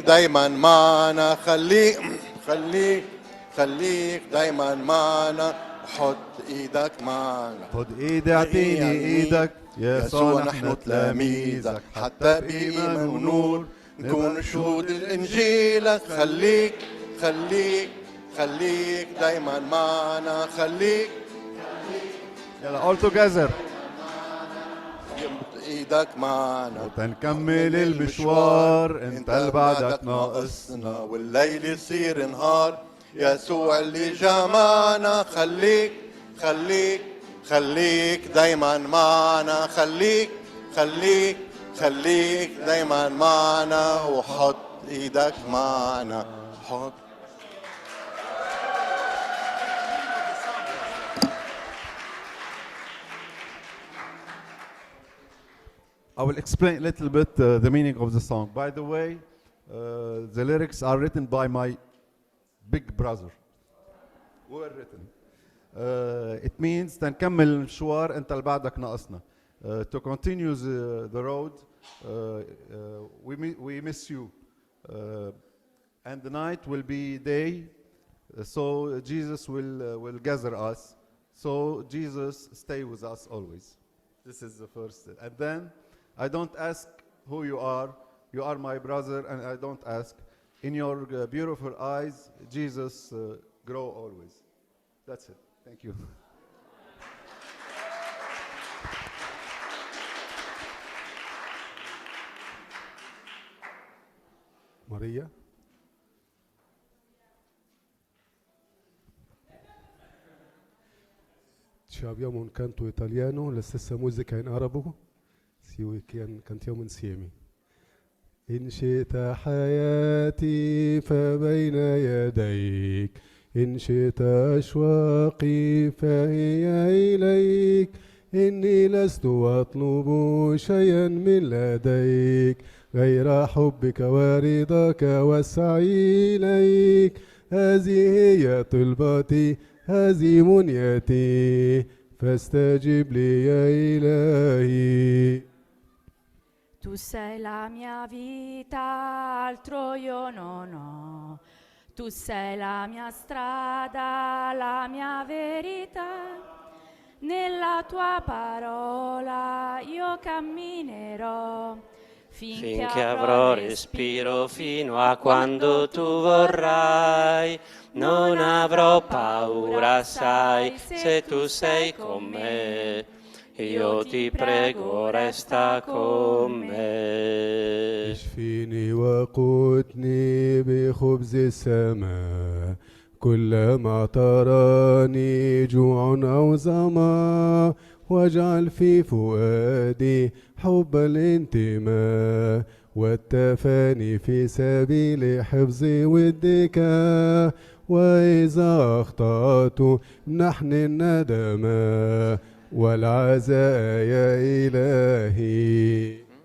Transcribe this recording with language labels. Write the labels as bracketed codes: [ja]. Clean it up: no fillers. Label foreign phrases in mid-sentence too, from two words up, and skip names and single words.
[ar] دايما معنا خليك خليك خليك دايما معنا حط ايدك معنا خد ايدي اعطيني ايدك يسوع نحن تلاميذك حتى بإيمان ونور نكون شهود الانجيل خليك خليك خليك دايما معنا خليك يلا [en] all together [ar] يمد ايدك معنا وتنكمل المشوار انت اللي بعدك ناقصنا والليل يصير نهار يسوع اللي جمعنا خليك خليك خليك دايما معنا خليك خليك خليك دايما معنا وحط ايدك معنا حط [en] I will explain a little bit the meaning of the song. By the way, the lyrics are written by my big brother. Were written. It means [ar] تنكمل المشوار أنت اللي بعدك ناقصنا. [en] To continue the road, we miss you. And the night will be day, so Jesus will gather us. So Jesus stay with us always. This is the first. And then I don't ask who you are. You are my brother, and I don't ask. In your beautiful eyes, Jesus grow always. That's it. Thank you. Maria. [it] Ci abbiamo un canto italiano, la stessa musica in arabo. Sì, cantiamo insieme. [ar] إن شئت حياتي فبين يديك إن شئت أشواقي فهي إليك إني لست أطلب شيئا من لديك غير حبك ورضاك والسعي إليك هذه هي طلبتي هذه منيتي فاستجب لي يا إلهي. [it] Tu sei la mia vita, altro io non ho. Tu sei la mia strada, la mia verità. Nella tua parola io camminerò. Finché avrò respiro fino a quando tu vorrai. Non avrò paura, sai, se tu sei con me. io ti prego resta con me. [ar] اشفيني وقوتني بخبز السماء كلما تراني جوع أو ظما واجعل في فؤادي حب الانتماء والتفاني في سبيل حفظ ودك وإذا أخطأت نحن الندم والعزاء يا إلهي.